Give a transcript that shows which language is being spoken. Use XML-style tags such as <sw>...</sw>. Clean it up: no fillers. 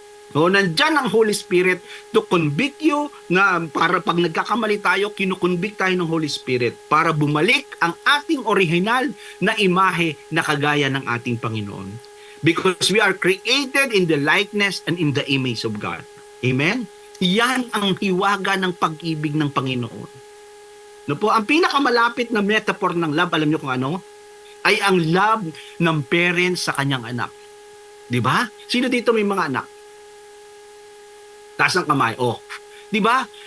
<tl>Nandyan ang Holy Spirit</tl> <en>to convict you</en> <tl>na para pag nagkakamali tayo, kinukonvict tayo ng Holy Spirit para bumalik ang ating original na imahe na kagaya ng ating Panginoon.</tl> <en>Because we are created in the likeness and in the image of God. Amen?</en> <tl>Yan ang hiwaga ng pag-ibig ng Panginoon. Ang pinakamalapit na metaphor ng love, alam niyo kung ano? Ay ang love ng parents sa kanyang anak. Diba? Sino dito may mga anak? Taas ng kamay. Diba?</tl>